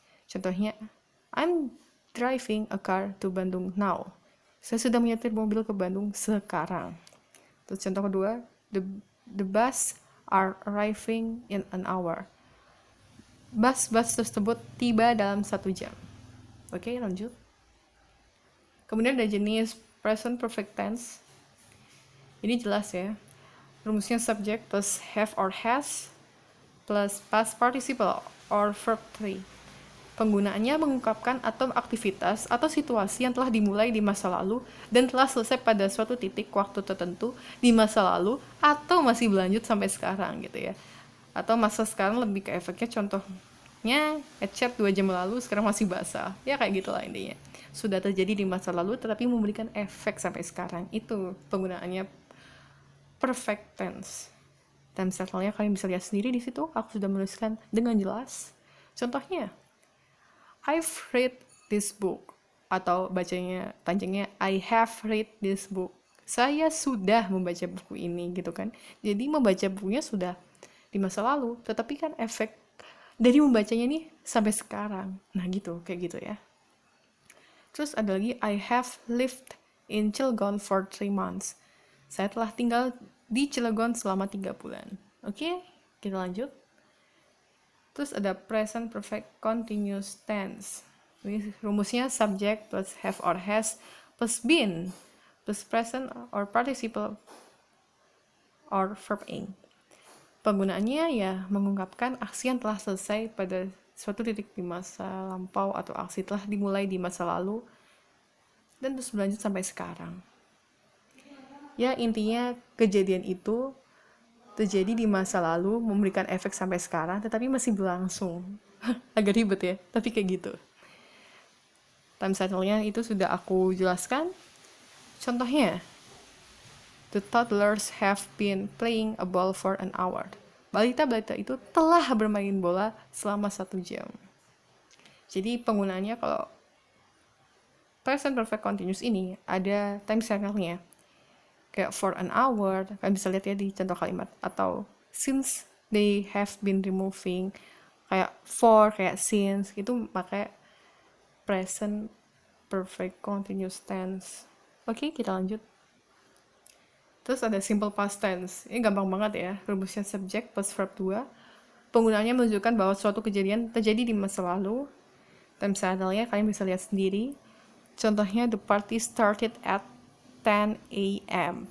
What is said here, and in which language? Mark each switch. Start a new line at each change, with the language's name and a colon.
Indonesian: Contohnya,
English: I'm driving a car to Bandung now.
Indonesian: Saya sudah menyetir mobil ke Bandung sekarang. Terus contoh kedua,
English: the bus are arriving in an hour.
Indonesian: Bus tersebut tiba dalam 1 jam. Oke, lanjut. Kemudian ada jenis present perfect tense. Ini jelas ya. Rumusnya
English: subject plus have or has plus past participle or verb 3.
Indonesian: Penggunaannya mengungkapkan atau aktivitas atau situasi yang telah dimulai di masa lalu dan telah selesai pada suatu titik waktu tertentu di masa lalu atau masih berlanjut sampai sekarang gitu ya. Atau masa sekarang lebih ke efeknya, contohnya ngecat 2 jam lalu sekarang masih basah. Ya kayak gitulah intinya. Sudah terjadi di masa lalu tetapi memberikan efek sampai sekarang. Itu penggunaannya perfect tense. Time cycle-nya kalian bisa lihat sendiri di situ. Aku sudah menuliskan dengan jelas.
English: Contohnya, I've read this book,
Indonesian: atau bacanya panjangnya
English: I have read this book.
Indonesian: Saya sudah membaca buku ini gitu kan. Jadi membaca bukunya sudah di masa lalu, tetapi kan efek dari membacanya nih sampai sekarang. Nah gitu, kayak gitu ya. Terus ada lagi
English: I have lived in Cilegon for 3 months.
Indonesian: Saya telah tinggal di Cilegon selama 3 bulan. Oke, kita lanjut. Terus ada
English: present perfect continuous tense.
Indonesian: Ini rumusnya
English: subject plus have or has plus been plus present or participle or verb in.
Indonesian: Penggunaannya ya mengungkapkan aksi yang telah selesai pada suatu titik di masa lampau atau aksi telah dimulai di masa lalu dan terus berlanjut sampai sekarang. Ya intinya kejadian itu terjadi di masa lalu, memberikan efek sampai sekarang, tetapi masih berlangsung. Agak ribet ya, tapi kayak gitu. Time cycle-nya itu sudah aku jelaskan.
English: Contohnya, the toddlers have been playing a ball for an hour.
Indonesian: Balita-balita itu telah bermain bola selama 1 jam. Jadi penggunaannya kalau present perfect continuous ini ada time cycle-nya. Kayak
English: for an hour,
Indonesian: kalian bisa lihat ya di contoh kalimat. Atau
English: since they have been removing, kayak for, kayak since,
Indonesian: itu pakai
English: present perfect continuous tense.
Indonesian: Oke, kita lanjut. Terus ada simple past tense. Ini gampang banget ya. Rumusnya
English: subject plus verb 2.
Indonesian: Penggunaannya menunjukkan bahwa suatu kejadian terjadi di masa lalu. Time cycle-nya kalian bisa lihat sendiri. Contohnya,
English: the party started at 10 a.m.